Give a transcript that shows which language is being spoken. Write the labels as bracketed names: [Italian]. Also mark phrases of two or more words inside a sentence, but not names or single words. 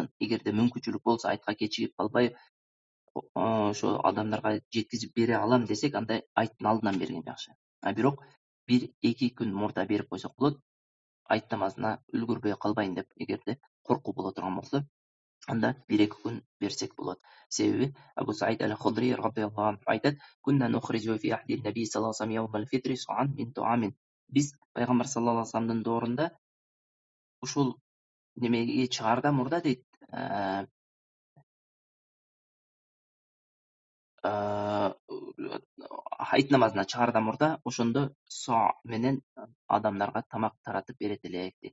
[Kyrgyz] Эгерде мүмкүнчүлүк болсо, айтка кечигип калбай, ошо адамдарга жеткизип бере алам десек, анда айттын алдынан берген жакшы. Бирок 1-2 күн мурда берип койсок болот. Айт намазына үлгүрбөй калбайын деп, эгерде коркуу боло турган болсо, анда 1-2 күн берсек болот. [Arabic] Себеби Абу Саид аль-Худри رضي الله عنه айтат: "كنا نخرج في عهد النبي صلى الله عليه وسلم يوم الفطر صاعا من طعام." [Kyrgyz] Биз пайгамбар [Arabic] صلى الله عليه [Kyrgyz] ва салламдын доорунда ушул немеге чыгаардан мурда дейт, айт намазына чыгаардан мурда ошондо со менен адамдарга тамак таратып берет элек дейт.